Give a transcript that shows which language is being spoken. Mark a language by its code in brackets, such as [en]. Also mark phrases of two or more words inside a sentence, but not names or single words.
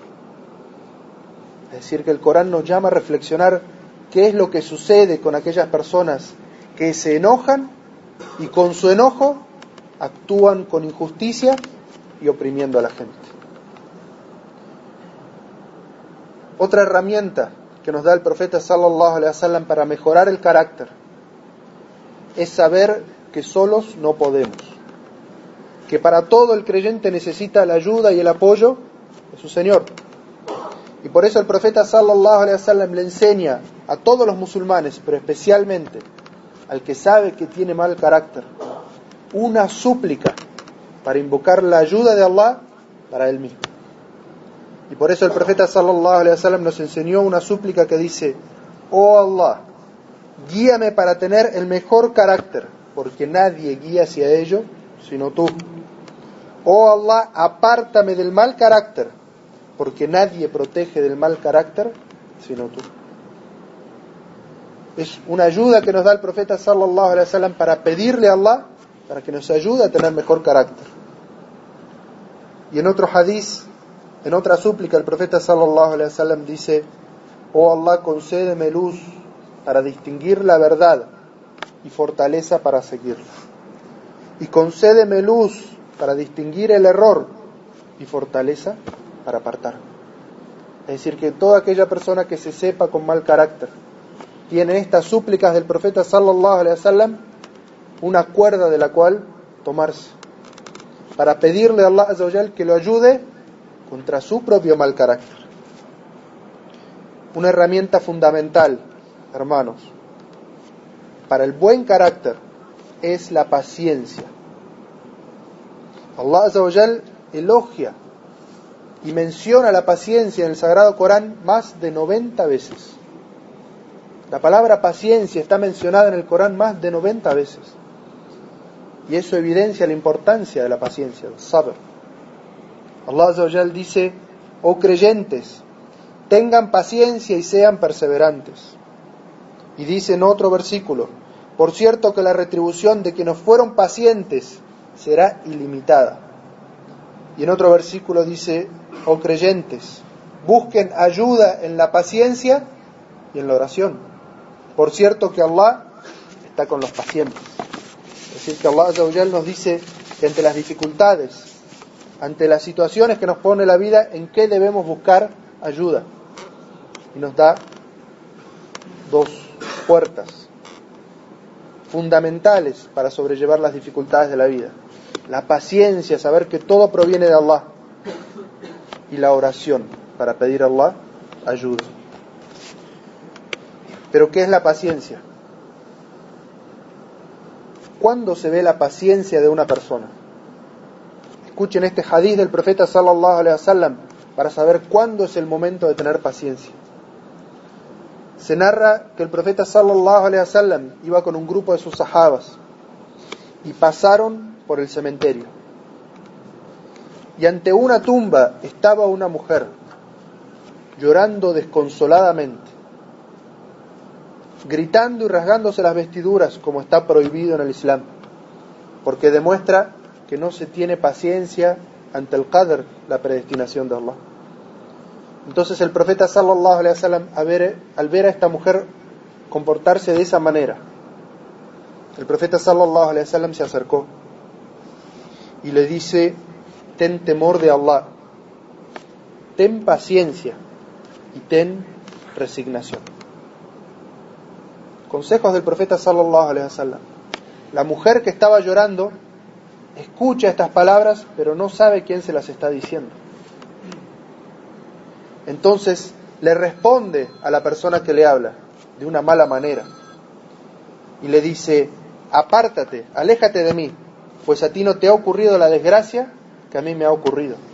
[es] Es decir, que el Corán nos llama a reflexionar qué es lo que sucede con aquellas personas que se enojan y con su enojo actúan con injusticia y oprimiendo a la gente. Otra herramienta que nos da el profeta [ar] صلى الله عليه وسلم [es] para mejorar el carácter es saber que solos no podemos, que para todo el creyente necesita la ayuda y el apoyo de su Señor. Y por eso el profeta [ar] صلى الله عليه وسلم [es] le enseña a todos los musulmanes, pero especialmente al que sabe que tiene mal carácter, una súplica para invocar la ayuda de Allah para él mismo. Y por eso el profeta [ar] صلى الله عليه وسلم [es] nos enseñó una súplica que dice: oh Allah, guíame para tener el mejor carácter, porque nadie guía hacia ello sino tú. Oh Allah, apártame del mal carácter, porque nadie protege del mal carácter sino tú. Es una ayuda que nos da el profeta [ar] صلى الله عليه وسلم [es] para pedirle a Allah para que nos ayude a tener mejor carácter. Y en otro hadiz, en otra súplica, el profeta [ar] صلى الله عليه وسلم [es] dice: oh Allah, concédeme luz para distinguir la verdad y fortaleza para seguirla. Y concédeme luz para distinguir el error y fortaleza para apartar. Es decir, que toda aquella persona que se sepa con mal carácter tiene estas súplicas del profeta [ar] صلى الله عليه وسلم, [es] una cuerda de la cual tomarse para pedirle a Allah [ar] عز وجل [es] que lo ayude contra su propio mal carácter. Una herramienta fundamental, hermanos, para el buen carácter es la paciencia. Allah [ar] عز وجل [es] elogia y menciona la paciencia en el Sagrado Corán más de 90 veces. La palabra paciencia está mencionada en el Corán más de 90 veces. Y eso evidencia la importancia de la paciencia, el sabr. Allah [ar] عز وجل [es] dice: oh creyentes, tengan paciencia y sean perseverantes. Y dice en otro versículo: por cierto que la retribución de quienes fueron pacientes será ilimitada. Y en otro versículo dice: oh creyentes, busquen ayuda en la paciencia y en la oración. Por cierto que Allah está con los pacientes. Es decir, que Allah [ar] عز وجل [es] nos dice que ante las dificultades, ante las situaciones que nos pone la vida, en qué debemos buscar ayuda. Y nos da dos puertas fundamentales para sobrellevar las dificultades de la vida: la paciencia, saber que todo proviene de Allah, y la oración, para pedir a Allah ayuda. Pero ¿qué es la paciencia? ¿Cuándo se ve la paciencia de una persona? Escuchen este hadith del profeta [ar] صلى الله عليه وسلم [es] para saber cuándo es el momento de tener paciencia. Se narra que el profeta [ar] صلى الله عليه وسلم [es] iba con un grupo de sus sahabas y pasaron por el cementerio. Y ante una tumba estaba una mujer llorando desconsoladamente, gritando y rasgándose las vestiduras, como está prohibido en el Islam, porque demuestra que no se tiene paciencia ante el qadr, la predestinación de Allah. Entonces el profeta [ar] صلى الله عليه وسلم, [es] al ver a esta mujer comportarse de esa manera, el profeta [ar] صلى الله عليه وسلم [es] se acercó y le dice: ten temor de Allah, ten paciencia y ten resignación. Consejos del profeta [ar] صلى الله عليه وسلم. [es] La mujer que estaba llorando escucha estas palabras, pero no sabe quién se las está diciendo. Entonces le responde a la persona que le habla de una mala manera y le dice: apártate, aléjate de mí, pues a ti no te ha ocurrido la desgracia que a mí me ha ocurrido.